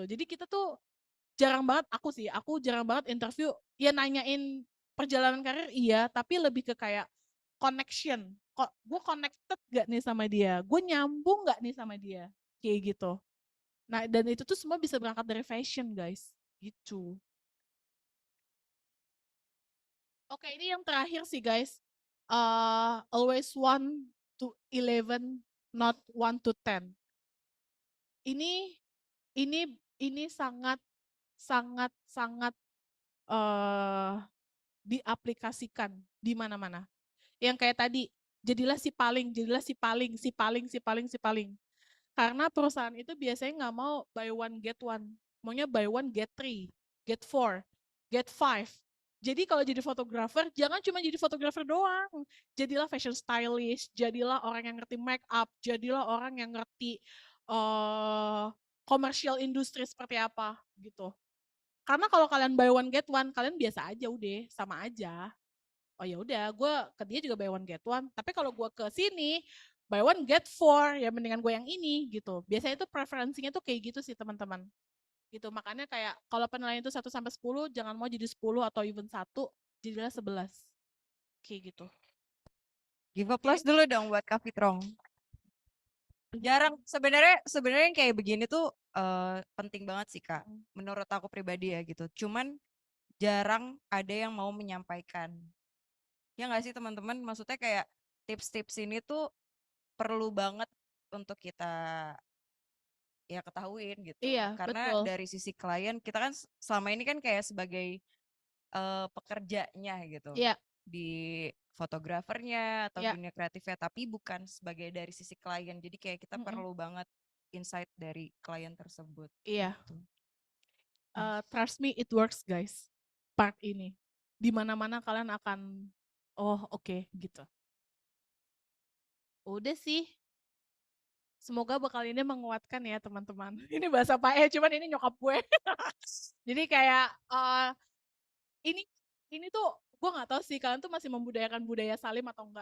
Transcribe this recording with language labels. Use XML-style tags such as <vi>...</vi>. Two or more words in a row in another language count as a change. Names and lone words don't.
<id>Jadi kita tuh jarang banget, aku jarang banget interview, ya nanyain perjalanan karir iya, tapi lebih ke kayak connection. Kok gue connected gak nih sama dia? Gue nyambung gak nih sama dia? Kayak gitu. Nah, dan itu tuh semua bisa berangkat dari fashion, guys. Gitu. Oke, ini yang terakhir sih, guys.</id> <en>Always 1 to 11, not 1 to 10.</en> <id>Ini sangat eh diaplikasikan di mana-mana. Yang kayak tadi, jadilah si paling, jadilah si paling, si paling, si paling, si paling. Karena perusahaan itu biasanya nggak mau</id> <en>buy one get one,</en> <id>maunya</id> <en>buy one get three, get four, get five.</en> <id>Jadi kalau jadi fotografer, jangan cuma jadi fotografer doang. Jadilah</id> <en>fashion stylist,</en> <id>jadilah orang yang ngerti</id> <en>make up,</en> <id>jadilah orang yang ngerti commercial industri seperti apa gitu. Karena kalau kalian</id> <en>buy one get one,</en> <id>kalian biasa aja udah, sama aja. Oh ya udah, gue ke dia juga</id> <en>buy one get one.</en> <id>Tapi kalau gue ke sini</id> <en>buy one get four,</en> <id>ya mendingan gue yang ini gitu. Biasanya itu preferensinya tuh kayak gitu sih teman-teman. Gitu, makanya kayak kalau penilaian itu 1 sampai 10, jangan mau jadi 10 atau even 1, jadilah 11. Kayak gitu.</id> <en>Give a plus</en> <id>dulu dong buat Kak Fitrong. Jarang sebenarnya yang kayak begini tuh penting banget sih Kak. Menurut aku pribadi ya gitu. Cuman jarang ada yang mau menyampaikan. Ya nggak sih teman-teman? Maksudnya kayak tips-tips ini tuh perlu banget untuk kita ya ketahuin gitu. Iya, Karena betul. dari sisi klien kita kan selama ini kan kayak sebagai pekerjanya gitu. Iya, Di fotografernya atau iya. dunia kreatifnya, tapi bukan sebagai dari sisi klien. Jadi kayak kita perlu banget insight dari klien tersebut. Iya. Gitu.</id> <en>Trust me, it works guys.</en> <id>Part ini. Di mana-mana kalian akan, oh oke, gitu. Udah sih. Semoga bakal ini menguatkan ya teman-teman. Ini bahasa Pak cuman ini nyokap gue. Jadi kayak ini tuh gue nggak tahu sih kalian tuh masih membudayakan budaya salim atau enggak.</id>